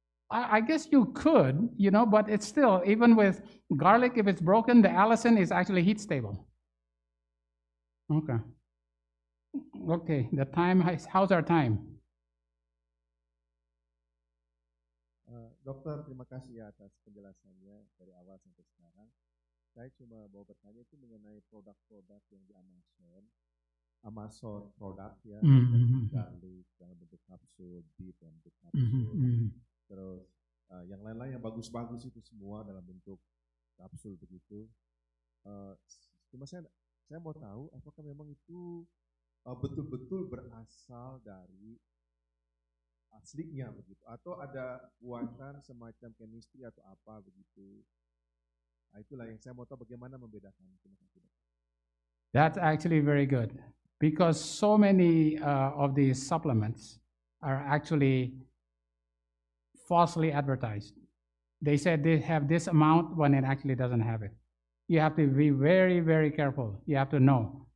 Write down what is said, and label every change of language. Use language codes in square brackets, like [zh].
[en] I guess you could, but it's still, even with garlic, if it's broken, the allicin is actually heat stable. Okay, the time, how's our time? [id] Dokter, terima kasih ya atas penjelasannya dari awal sampai sekarang. Saya cuma mau bertanya itu mengenai produk-produk yang di Amazon produk ya, garlic dalam bentuk kapsul, beef dalam bentuk kapsul, terus yang lain-lain yang bagus-bagus itu semua dalam bentuk kapsul begitu. Cuma saya mau tahu apakah memang itu betul-betul berasal dari aslinya begitu, atau ada buatan semacam chemistry atau apa begitu. Nah, itulah yang saya mau tahu bagaimana membedakan. [en] That's actually very good because so many of these supplements are actually falsely advertised. They said they have this amount when it actually doesn't have it. You have to be very, very careful. You have to know.